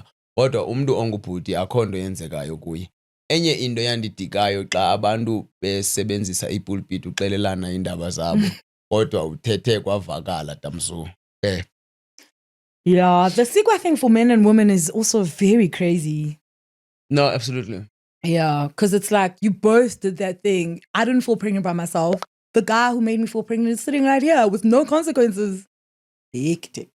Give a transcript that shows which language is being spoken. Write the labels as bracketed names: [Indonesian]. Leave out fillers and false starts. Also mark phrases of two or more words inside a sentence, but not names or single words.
[Xhosa] Kodwa umuntu ongubhuti akho nto yenzekayo kuye. Enye into yandidikayo xa abantu besebenzisa ipulpit uxelelana indaba zabo kodwa uthethe kwavakala Tamzu. [English] Yeah, the Sikwa thing for men and women is also very crazy. No, absolutely. Yeah, because it's like you both did that thing. I didn't fall pregnant by myself. The guy who made me fall pregnant is sitting right here with no consequences. Hectic,